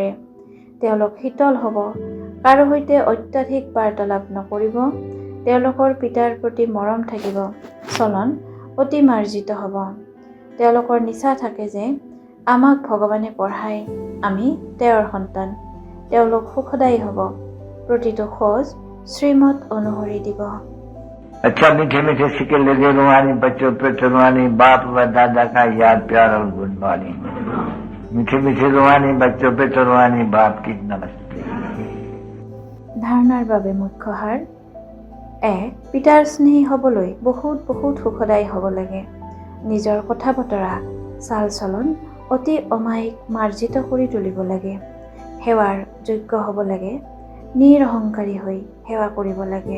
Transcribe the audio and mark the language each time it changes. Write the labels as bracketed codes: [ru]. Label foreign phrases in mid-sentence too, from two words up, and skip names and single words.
[as] তেওঁলোক শীতল হ'ব, কাৰো সৈতে অত্যাধিক বাৰ্তালাপ নকৰিব, তেওঁলোকৰ পিতাৰ প্ৰতি মৰম থাকিব, চলন অতি মাৰ্জিত হ'ব। তেওঁলোকৰ নিচা থাকে যে আমাক ভগৱানে পঢ়ায়, আমি তেওঁৰ সন্তান। তেওঁলোক সুখদায়ী হ'ব, প্ৰতিটো খোজ শ্ৰীমত অনুসৰি দিব। [hi] अच्छा, मीठे मीठे सिक्के लगे रुहानी बच्चों पे रुहानी बाप व दादा का याद प्यार और [en] good morning. [hi] मीठे मीठे रुहानी बच्चों पे रुहानी बाप की नमस्ते। [as] ধাৰণাৰ বাবে মুখ্য সাৰ: 1. পিতাৰ স্নেহী হ'বলৈ বহুত সুখদায়ী হ'ব লাগে। নিজৰ কথা বতৰা, চাল চলন অতি অমায়িক মাৰ্জিত কৰি তুলিব লাগে। সেৱাৰ যোগ্য হ'ব লাগে, নিৰহংকাৰী হৈ সেৱা কৰিব লাগে।